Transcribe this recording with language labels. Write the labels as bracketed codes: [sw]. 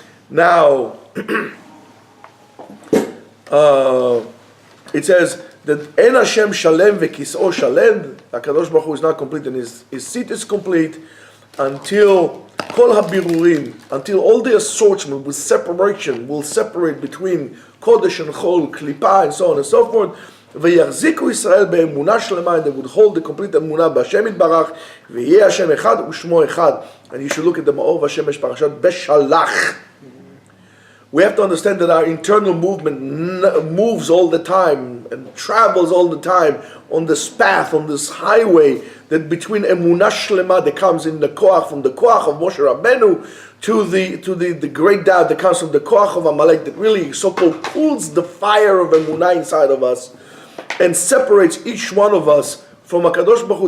[en] Now, it says that En Hashem Shalem ve'kis'o Shalem. HaKadosh Baruch Hu is not complete, and his seat is complete until Kol HaBirurim, until all the assortment with separation will separate between Kodesh and Chol, Klipa, and so on and so forth. [he] ויחזיקו ישראל באמונה שלמה, [en] and they would hold the complete [he] אמונה בהשם יתברך, ויהיה השם אחד ושמו אחד. [en] And you should look at the Ma'or Hashemesh Parashat Beshalach. We have to understand that our internal movement moves all the time. and travels all the time on this path, on this highway, that between emunah shlema that comes in the koach, from the koach of Moshe Rabbeinu, to the great doubt that comes from the koach of Amalek, that really so-called cools the fire of emunah inside of us, and separates each one of us from HaKadosh Baruch Hu.